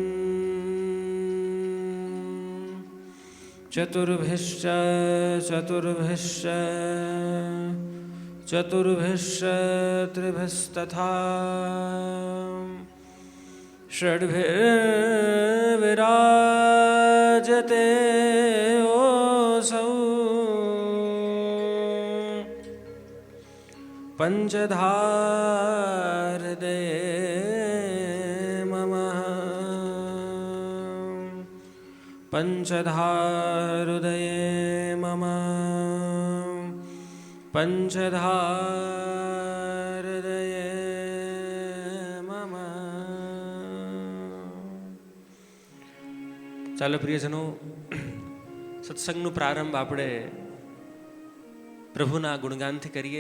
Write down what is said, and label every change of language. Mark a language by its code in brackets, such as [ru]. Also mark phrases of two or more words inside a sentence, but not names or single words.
[sa] चतुर्भिश्च चतुर्भिश्च चतुर्भिश्च त्रिभिस्तथा षड्भिर्विराजते ओऽसौ पञ्चधाहृदये मम. पञ्चधाहृदये मम, પંચધાહૃદયે મમ. [gu] ચાલો પ્રિયજનો, સત્સંગનો પ્રારંભ આપણે પ્રભુના ગુણગાનથી કરીએ.